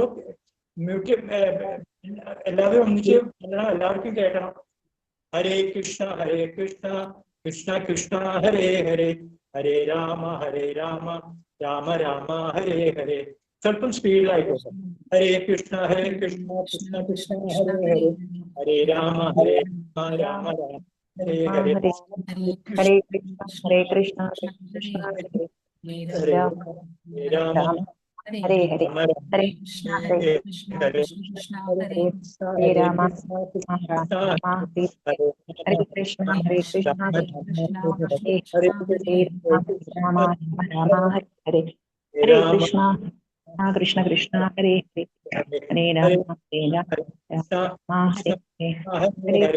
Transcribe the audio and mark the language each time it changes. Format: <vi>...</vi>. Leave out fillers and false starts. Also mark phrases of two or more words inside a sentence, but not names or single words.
<ml>മ്യൂട്ട് എല്ലാവരും ഒന്നിച്ച് എല്ലാവർക്കും കേൾക്കണം.</ml> <sa>हरे कृष्ण कृष्ण कृष्ण हरे हरे, हरे राम राम राम हरे हरे.</sa> <ml>സ്വല്പം സ്പീഡിലായിക്കോട്ടെ.</ml> <sa>हरे कृष्ण कृष्ण कृष्ण हरे हरे, हरे राम राम हरे हरे. हरे कृष्ण कृष्ण हरे राम हरे हरे, हरे कृष्ण कृष्ण हरे राम राम हरे कृष्ण हरे राम राम हरे हरे कृष्ण कृष्ण कृष्ण हरे हरे, हरे राम राम हरे हरे,</sa>